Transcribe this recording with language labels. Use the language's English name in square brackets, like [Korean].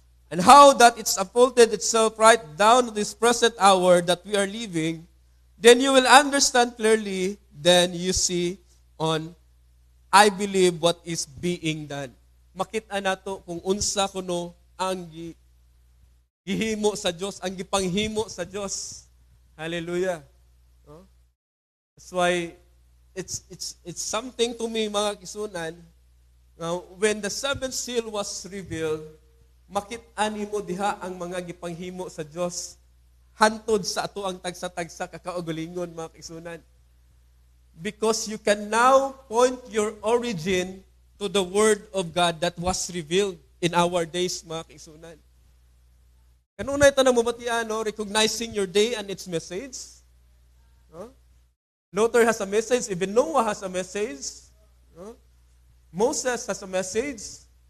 [English] And how that it's unfolded itself right down to this present hour that we are living. Then you will understand clearly. Then you see on I believe what is being done. [Cebuano] Makita nato kung unsa kuno ang gihimo sa Dios, ang gipanghimo sa Dios. [English] Hallelujah. That's why it's something to me, mga kisunan. Now, when the seventh seal was revealed, [Cebuano] makita nimo diha ang mga gipanghimo sa Dios hantod sa ato ang tagsa-tagsa kakaugalingon, mga kisunan. [English] Because you can now point your origin to the Word of God that was revealed in our days, [Cebuano] mga kaigsunan. Kanuna ito na mabatian, [English] recognizing your day and its message. Luther has a message, even Noah has a message. Moses has a message.